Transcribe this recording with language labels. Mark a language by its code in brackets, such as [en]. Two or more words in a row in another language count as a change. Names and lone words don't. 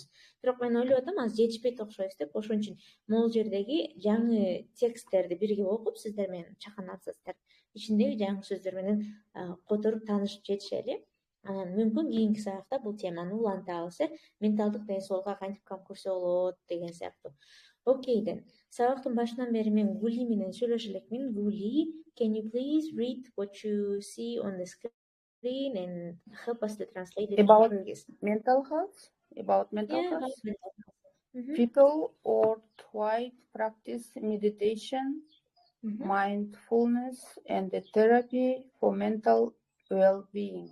[ky] Бирок мен ойлоп атам, аз жетишпейт окшойбуз деп. Ошон үчүн могул жердеги жаңы тексттерди бирге окуп, сиздер менен чаканасыздар. Ичиндеги жаңы сөздөр менен которуп таанышып жетишели. Анан мүмкүн кийинки сабакта бул теманы улантабыз, менталдык ден соолукка кантип кам көрсө болот деген сыяктуу. Окейден. Сабактын башынан бери мен Гули менен сүйлөшө элекмин. Гули, [en] can you please read what you see on the screen and help us to translate it about in Kyrgyz? mental health? About mental Yeah, health? about mental health. People worldwide practice meditation, mindfulness, and the therapy for mental well-being.